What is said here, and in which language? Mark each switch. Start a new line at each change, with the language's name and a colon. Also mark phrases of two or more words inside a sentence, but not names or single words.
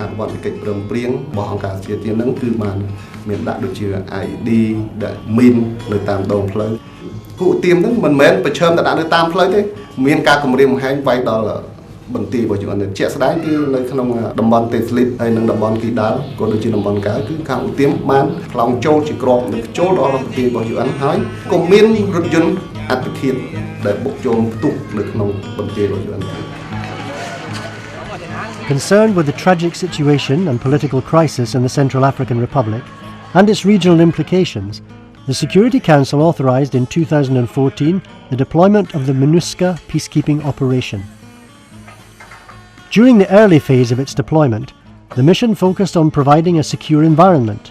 Khmer: នុវត្តកិច្ចព្រមព្រៀងរបស់អង្គការជាតិហ្នឹងគឺបានមានដាក់ដូចជា ID ដាក់មីននៅតាមដងផ្លូវពួកទៀមហ្នឹងមិនមែនប្រឈមតែដាក់នៅតាមផ្លូវទេមានការគម្រាមកំហែងវាយដល់បន្ទាយរបស់យើងជាក់ស្ដែងគឺនៅក្នុងតំបន់ទេស្លីបហើយនិងតំបន់គីដាល់ក៏ដូចជាតំបន់កៅគឺខាងឧទាមបានផ្លោងចូលជាក្របនៅចូលដល់បន្ទាយរបស់UNហើយក៏មានរថយន្តអត្តឃាតដែលបុកចូលផ្ទុះនៅក្នុងបន្ទាយរបស់ UN
English: Concerned with the tragic situation and political crisis in the Central African Republic and its regional implications, the Security Council authorized in 2014 the deployment of the MINUSCA peacekeeping operation. During the early phase of its deployment, the mission focused on providing a secure environment.